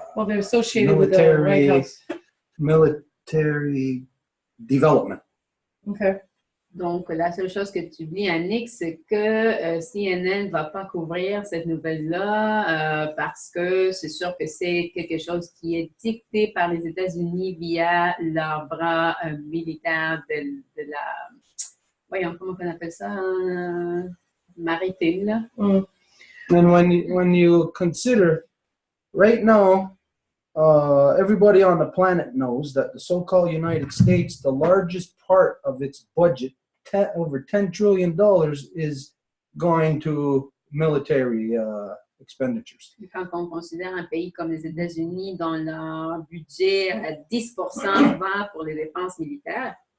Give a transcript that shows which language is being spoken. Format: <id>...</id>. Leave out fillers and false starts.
<en>Well, they're associated with the White House. Military development. Okay.</en> <fr>Donc, la seule chose que tu dis, Annick, c'est que CNN ne va pas couvrir cette nouvelle-là parce que c'est sûr que c'est quelque chose qui est dicté par les États-Unis via leur bras militaire de la... Voyons, comment on appelle ça? Maritime, là.</fr> <en>And when you consider, right now, everybody on the planet knows that the so-called United States, the largest part of its budget, over $10 trillion, is going to military expenditures.</en> <fr>Quand on considère un pays comme les États-Unis, dont leur budget à 10% va pour les dépenses militaires,</fr>